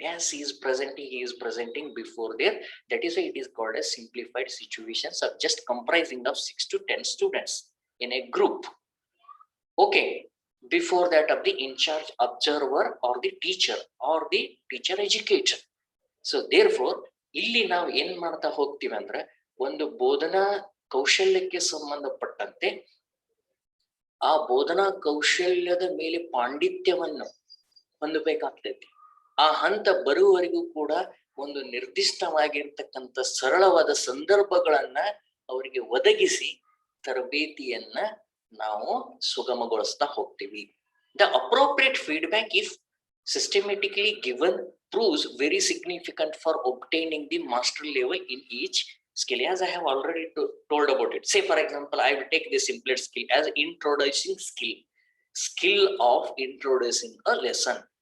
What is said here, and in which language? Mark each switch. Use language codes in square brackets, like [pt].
[en] Yes, he is presenting before there. That is why it is called a simplified situations of just comprising of 6 to 10 students in a group. Okay, before that of the in charge observer or the teacher educator. So therefore [kn] ಇಲ್ಲಿ ನಾವು ಏನ್ ಮಾಡ್ತಾ ಹೋಗ್ತೀವಿ ಅಂದ್ರೆ ಒಂದು ಬೋಧನಾ ಕೌಶಲ್ಯಕ್ಕೆ ಸಂಬಂಧಪಟ್ಟಂತೆ ಆ ಬೋಧನಾ ಕೌಶಲ್ಯದ ಮೇಲೆ ಪಾಂಡಿತ್ಯವನ್ನು ಹೊಂದಬೇಕಾಗ್ತೈತಿ. ಆ ಹಂತ ಬರುವವರೆಗೂ ಕೂಡ ಒಂದು ನಿರ್ದಿಷ್ಟವಾಗಿರ್ತಕ್ಕಂಥ ಸರಳವಾದ ಸಂದರ್ಭಗಳನ್ನ ಅವರಿಗೆ ಒದಗಿಸಿ ತರಬೇತಿಯನ್ನ ನಾವು ಸುಗಮಗೊಳಿಸ್ತಾ ಹೋಗ್ತೀವಿ. [en] The appropriate feedback if systematically given proves very significant for obtaining the mastery level in each skill, as I have already told about it. Say for example, I will take the simplest skill as introducing skill of introducing a lesson.